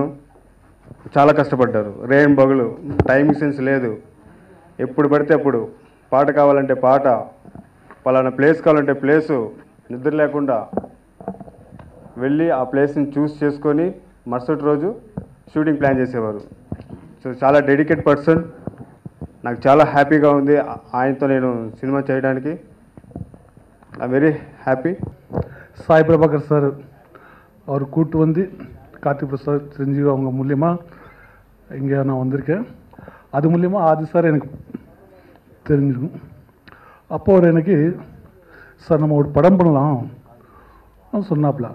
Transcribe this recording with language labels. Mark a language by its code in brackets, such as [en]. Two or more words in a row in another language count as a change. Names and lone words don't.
[te] చాలా కష్టపడ్డారు, రేం బగులు, [en] timing sense [te] లేదు, ఎప్పుడు పడితే అప్పుడు పాట కావాలంటే పాట, పలానా ప్లేస్ కావాలంటే ప్లేసు, నిద్ర లేకుండా వెళ్ళి ఆ ప్లేస్ని చూస్ చేసుకొని మరుసటి రోజు [en] shooting plan [te] చేసేవారు. సో చాలా [en] dedicate person. [te] నాకు చాలా హ్యాపీగా ఉంది ఆయనతో నేను సినిమా చేయడానికి. [en] I very happy. [ta] சாய் பிரபாகர் சார் அவர் கூட்டு வந்து கார்த்திக் பிரசாத் சிரஞ்சீவி அவங்க மூலியமாக இங்கே நான் வந்திருக்கேன். அது மூலியமாக ஆதி சார் எனக்கு தெரிஞ்சிருக்கும். அப்போ அவர் எனக்கு சார் நம்ம ஒரு படம் பண்ணலாம் சொன்னாப்புல.